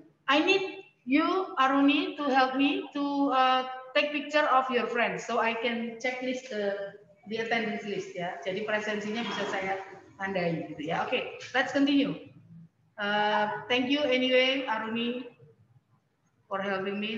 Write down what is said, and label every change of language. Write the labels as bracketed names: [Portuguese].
[English] I need you, Aruni, to help me to take picture of your friends, so I can checklist the attendance list ya. [Indonesian] Jadi presensinya bisa saya tandai gitu ya. [English] Oke, let's continue. Thank you anyway, Aruni, for helping me.